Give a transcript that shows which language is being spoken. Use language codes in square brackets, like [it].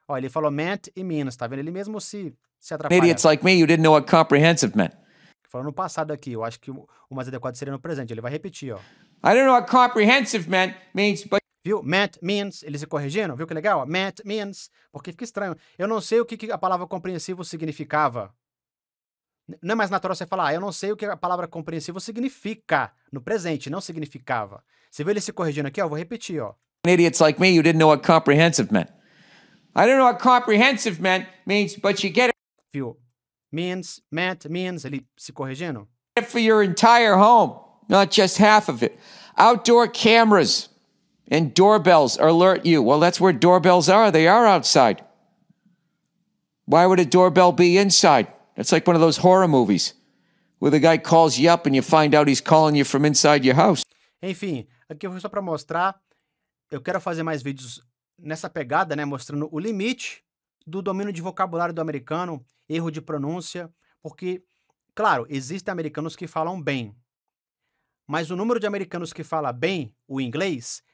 [pt] ele falou meant e means, tá vendo? Ele mesmo se atrapalha. [en] idiots like me, you didn't know what comprehensive meant. [pt] Falou no passado aqui, eu acho que o mais adequado seria no presente. Ele vai repetir, ó. [en] I don't know what comprehensive means, but... [pt] Viu? Meant, means, eles se corrigindo, viu que legal? Meant, means, porque fica estranho. Eu não sei o que a palavra compreensivo significava. Não é mais natural você falar, eu não sei o que a palavra compreensivo significa no presente, não significava. Você viu ele se corrigindo aqui, ó, eu vou repetir, ó. [en] Idiots like me, you didn't know what comprehensive meant. I don't know what comprehensive means, but you get it. [pt] Viu? Means, meant, means, ele se corrigindo. [en] For your entire home, not just half of it. Outdoor cameras and doorbells alert you. Well, that's where doorbells are. They are outside. Why would a doorbell be inside? It's like one of those horror movies where the guy calls you up and you find out he's calling you from inside your house. [pt] Enfim, aqui foi só para mostrar. Eu quero fazer mais vídeos nessa pegada, né, mostrando o limite do domínio de vocabulário do americano, erro de pronúncia, porque, claro, existem americanos que falam bem, mas o número de americanos que fala bem o inglês